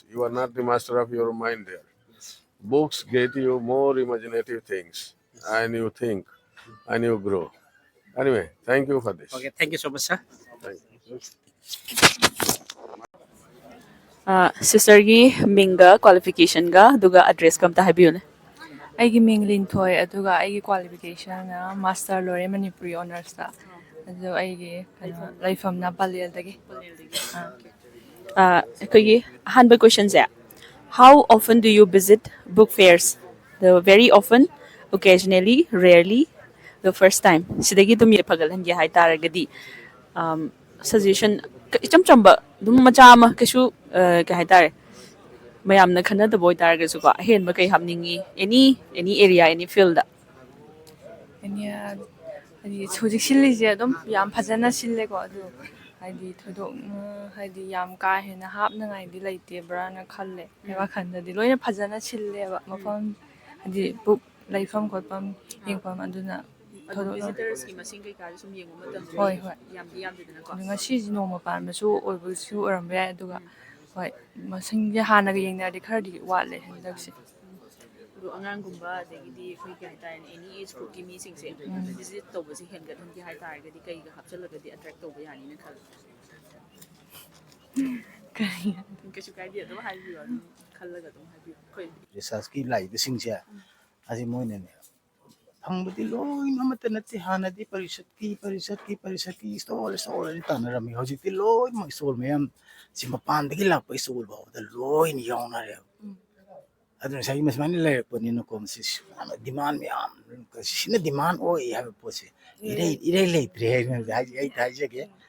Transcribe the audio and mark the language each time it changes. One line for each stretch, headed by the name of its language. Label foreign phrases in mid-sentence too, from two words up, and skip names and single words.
English: You are not the master of your mind there. Books get you more imaginative things and you think and you grow. Anyway, thank you for this. Okay, thank you so much, sir. Thank you.
Manipuri: Sister gi minga qualification ga duga address kam ta habiune. ꯑꯩꯒꯤ ꯃꯤꯡ ꯂꯤꯟꯊꯣꯏ ꯑꯗꯨꯒ ꯑꯩꯒꯤ ꯀ꯭ꯋꯥꯂꯤꯐꯤꯀꯦꯁꯟꯅ ꯃꯥꯁꯇꯔ ꯂꯣꯏꯔꯦ ꯃꯅꯤꯄꯨꯔꯤ ꯑꯣꯅꯔꯁꯇ ꯑꯗꯨ ꯑꯩꯒꯤ ꯀꯩꯅꯣ ꯂꯩꯐꯝꯅ ꯄꯂꯦꯜꯗꯒꯤ ꯑꯩꯈꯣꯏꯒꯤ ꯑꯍꯥꯟꯕ ꯀ꯭ꯋꯦꯁꯟꯁꯦ
English: how often do you visit book fairs? The very often, occasionally, rarely, the first time.
Manipuri: Sidagi dum ye pagalange hai taragadi suggestion icham chamba dum macha ama kesu ka hai tare mayamna khanadaba oitaragasu ko ahenba kai hapningi
English: any area any field
Manipuri: da ꯑꯩꯅ ꯍꯥꯏꯗꯤ ꯍꯧꯖꯤꯛ ꯁꯤꯜꯂꯤꯁꯦ ꯑꯗꯨꯝ ꯌꯥꯝ ꯐꯖꯅ ꯁꯤꯜꯂꯦꯀꯣ ꯑꯗꯨ ꯍꯥꯏꯗꯤ ꯊꯣꯏꯗꯣꯛꯅ ꯍꯥꯏꯗꯤ ꯌꯥꯝ ꯀꯥ ꯍꯦꯟꯅ ꯍꯥꯞꯅꯉꯥꯏꯗꯤ ꯂꯩꯇꯦꯕ꯭ꯔꯥꯅ ꯈꯜꯂꯦ ꯑꯩ ꯋꯥꯈꯜꯗꯗꯤ ꯂꯣꯏꯅ ꯐꯖꯅ ꯁꯤꯜꯂꯦꯕ ꯃꯐꯝ ꯍꯥꯏꯗꯤ ꯕꯨꯛ ꯂꯩꯐꯝ ꯈꯣꯠꯐꯝ ꯌꯦꯡꯐꯝ ꯑꯗꯨꯅ visitors ki masing kai ka sum yengu matam ꯍꯣꯏ ꯍꯣꯏ yamdi yamdidana ko ꯑꯗꯨ ꯉꯁꯤꯁꯤ ꯅꯣꯡꯃ ꯄꯥꯟꯕꯁꯨ ꯑꯣꯏꯕꯁꯨ ꯑꯣꯏꯔꯝꯕ ꯌꯥꯏ ꯑꯗꯨꯒ ꯍꯣꯏ ꯃꯁꯤꯡꯁꯦ ꯍꯥꯟꯅꯒ ꯌꯦꯡꯅꯔꯗꯤ ꯈꯔꯗꯤ ꯋꯥꯠꯂꯦ ꯍꯟꯗꯛꯁꯦ do anganggumba adagidi khoi kai haitare
English: any age group
Manipuri: ki mi singse visit tawbasi hengathanki haitaragadi kai ga hapchalagadi attract tawba yani na khal ꯀꯔꯤ kasu kaidi adum haibiyo khallaga adum haibiyo khoi ꯔꯤꯁꯥꯔꯁꯀꯤ ꯂꯥꯛꯏꯕꯁꯤꯡꯁꯦ ꯑꯁꯤ ꯃꯣꯏꯅꯅꯦ ꯐꯪꯕꯗꯤ ꯂꯣꯏꯅꯃꯛꯇ ꯅꯠꯇꯦ ꯍꯥꯟꯅꯗꯤ ꯄꯔꯤꯁꯠꯀꯤ ꯏꯁꯇꯣꯜ ꯇꯥꯟꯅꯔꯝꯃꯤ ꯍꯧꯖꯤꯛꯇꯤ ꯂꯣꯏꯅꯃꯛ ꯏꯁꯇꯣꯜ ꯃꯌꯥꯝ ꯁꯤ ꯃꯄꯥꯟꯗꯒꯤ ꯂꯥꯛꯄ ꯏꯁꯇꯣꯜ ꯐꯥꯎꯕꯗ ꯂꯣꯏꯅ ꯌꯥꯎꯅꯔꯦꯕ ꯑꯗꯨꯅ ꯉꯁꯥꯏꯒꯤ ꯁꯨꯃꯥꯏꯅ ꯂꯩꯔꯛꯄꯅꯤꯅꯀꯣ ꯃꯁꯤ ꯌꯥꯝꯅ ꯗꯤꯃꯥꯟ ꯃꯌꯥꯝ ꯁꯤꯅ ꯗꯤꯃꯥꯟ ꯑꯣꯏ ꯍꯥꯏꯕ ꯄꯣꯠꯁꯦ ꯏꯔꯩ ꯂꯩꯇ꯭ꯔꯦ ꯍꯥꯏꯅ ꯑꯩ ꯍꯥꯏꯖꯒꯦ